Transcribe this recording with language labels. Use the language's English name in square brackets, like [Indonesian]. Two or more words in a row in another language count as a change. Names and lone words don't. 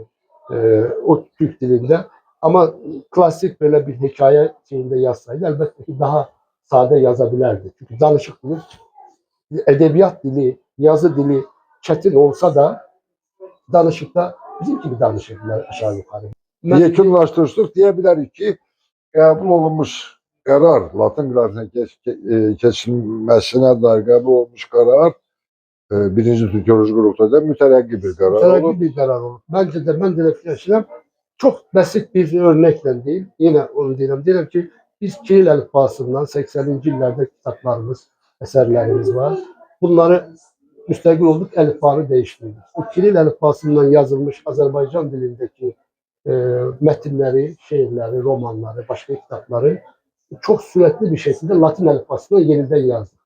[Turkish] O Türk dilinde. Ama klasik böyle bir hikaye şeyinde yazsaydı elbette ki daha sade yazabilirdi. Çünkü danışık dili, edebiyat dili, yazı dili çetin olsa da danışıkta bizim gibi danışırlar aşağı yukarı. [Azerbaijani] Yekunlaşdırırsaq deyə bilərik ki, qəbul olunmuş qərar, Latın qrafinə keçilməsinə dair qəbul olunmuş qərar birinci Türkoloji qrupda mütərəqqi bir qərar Mütərəqqi olub. bir qərar olur. [Turkish] Bence de ben de fikirləşirəm. Çok basit bir örnekle değil. Yine onu diyelim. Diyelim ki biz Kiril əlifbasından 80'li illerde kitaplarımız, eserlerimiz var. Bunları müstəqil olduk, əlifbanı değiştirdik. O Kiril əlifbasından yazılmış Azerbaycan dilindeki metinleri, şiirleri, romanları, başka kitapları çok süratli bir şekilde Latin əlifbasına yeniden yazdık.